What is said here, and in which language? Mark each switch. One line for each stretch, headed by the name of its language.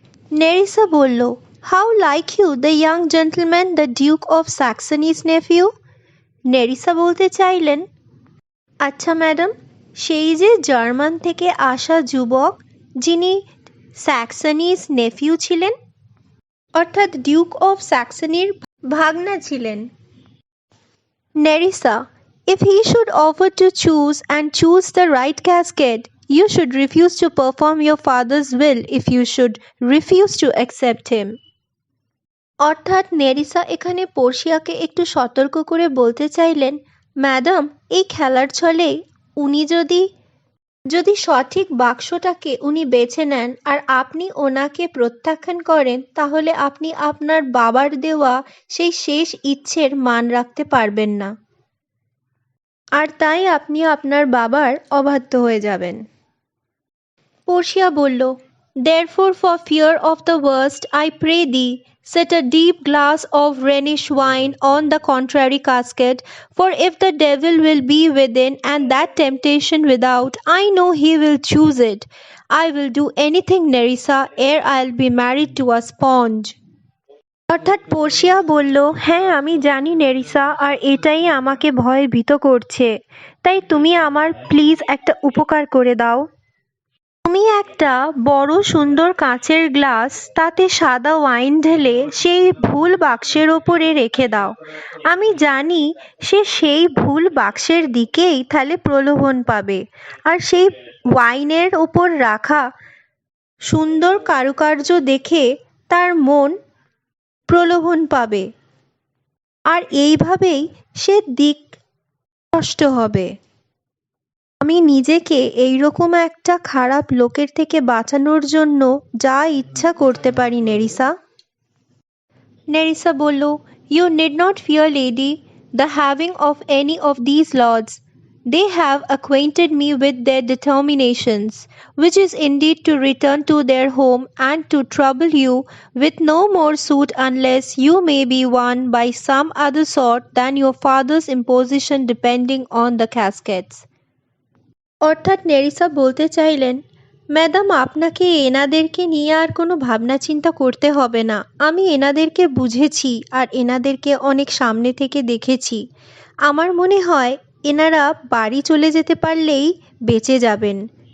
Bangla: Nerissa বলল,
English: How like you the young gentleman, the duke of Saxony's nephew?
Bangla: Nerissa বলতে চাইলেন, আচ্ছা ম্যাডাম, সেই যে জার্মান থেকে আসা যুবক, যিনি স্যাক্সনিজ নেফিউ ছিলেন, অর্থাৎ ডিউক অফ স্যাক্সনির ভাগনা ছিলেন।
English: Nerissa, if he should offer to choose and choose the right casket, you should refuse to perform your father's will if you should refuse to accept him.
Bangla: অর্থাৎ Nerissa এখানে পোর্শিয়াকে একটু সতর্ক করে বলতে চাইলেন, ম্যাডাম, এই খেলার ছলে উনি যদি সঠিক বাক্সটাকে উনি বেছে নেন আর আপনি ওনাকে প্রত্যাখ্যান করেন, তাহলে আপনি আপনার বাবার দেওয়া সেই শেষ ইচ্ছের মান রাখতে পারবেন না, আর তাই আপনি আপনার বাবার অবাধ্য হয়ে যাবেন। পোর্শিয়া বলল,
English: therefore for fear of the worst I pray thee, set a deep glass of Rhenish wine on the contrary casket, for if the devil will be within and that temptation without, I know he will choose it. I will do anything, Nerissa, ere I'll be married to a sponge.
Bangla: অর্থাৎ Portia বলল, হ্যাঁ আমি জানি Nerissa, আর এটাই আমাকে ভয়ে ভীত করছে, তাই তুমি আমার প্লিজ একটা উপকার করে দাও। তুমি একটা বড় সুন্দর কাঁচের গ্লাস, তাতে সাদা ওয়াইন ঢেলে সেই ভুল বাক্সের ওপরে রেখে দাও। আমি জানি সে সেই ভুল বাক্সের দিকেই তাহলে প্রলোভন পাবে, আর সেই ওয়াইনের ওপর রাখা সুন্দর কারুকার্য দেখে তার মন প্রলোভন পাবে, আর এইভাবেই সে দিক নষ্ট হবে। আমি নিজেকে এইরকম একটা খারাপ লোকের থেকে বাঁচানোর জন্য যা ইচ্ছা করতে পারি, নেরিসা। নেরিসা বলল,
English: You need not fear lady the having of any of this lords. They have acquainted me with their determinations, which is indeed to return to their home and to trouble you with no more suit unless you may be won by some other sort than your father's imposition depending on the caskets.
Bangla: অর্থাৎ Nerissa বলতে চাইলেন, madam আপনাকে এনাদেরকে নিয়ে আর কোনো ভাবনা চিন্তা করতে হবে না। আমি এনাদেরকে বুঝেছি আর এনাদেরকে অনেক সামনে থেকে দেখেছি। আমার মনে হয় এনারা বাড়ি চলে যেতে পারলেই বেঁচে যাবেন।